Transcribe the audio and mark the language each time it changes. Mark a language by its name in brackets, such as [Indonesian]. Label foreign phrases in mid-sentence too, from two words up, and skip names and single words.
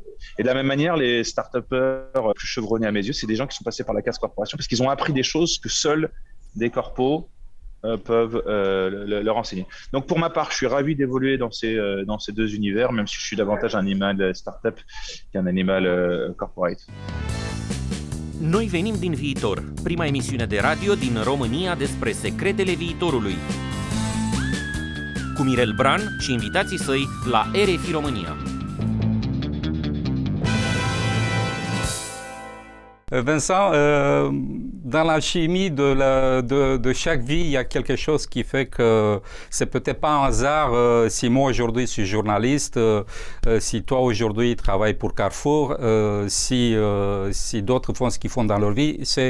[French] Et de la même manière, les start-upers plus chevronnés à mes yeux, c'est des gens qui sont passés par la case corporation parce qu'ils ont appris des choses que seuls des corpos peuvent leur enseigner. Donc pour ma part, je suis ravi d'évoluer dans ces deux univers, même si je suis davantage un animal startup qu'un animal corporate. [Romanian] Noi venim din viitor, prima emisiune de radio din România despre secretele viitorului. Cu Mirel Bran și invitații săi la RFI România. [French] Vincent, dans la chimie de chaque vie, il y a quelque chose qui fait que c'est peut-être pas un hasard si moi aujourd'hui je suis journaliste, si toi aujourd'hui travailles pour Carrefour, si d'autres font ce qu'ils font dans leur vie.